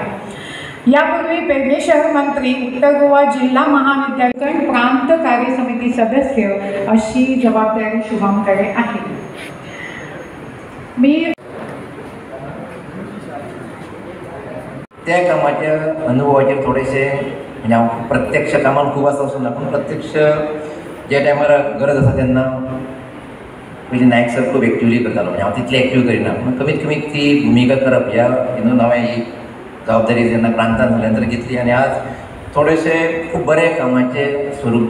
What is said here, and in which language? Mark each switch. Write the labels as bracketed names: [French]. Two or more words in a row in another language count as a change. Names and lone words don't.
[Marathi] यापूर्वी पेडणे शहर मंत्री, उत्तर गोवा जिल्हा महाविद्यालय प्रांत कार्य समिती सदस्य अशी जबाबदारी शुभमकडे आहे. मी त्या कामाच्या अनुभवाचे थोडेसे म्हणजे [Konkani] हांव प्रत्यक्ष कामान खूब आसा वचूना, पूण प्रत्यक्ष ज्या टायमार गरज आसा तेन्ना पयलीं नायक सर खूब एक्टिवली करतालो. म्हणजे हांव तितली एक्टिव करिना, पूण कमीत कमी ती भुमिका करप ह्या हितून हांवें ही जबाबदारी जेन्ना प्रांतान जाल्या नंतर घेतली आणि आज थोडेसे खूब बरे कामाचे स्वरूप दिसता गोंयांत.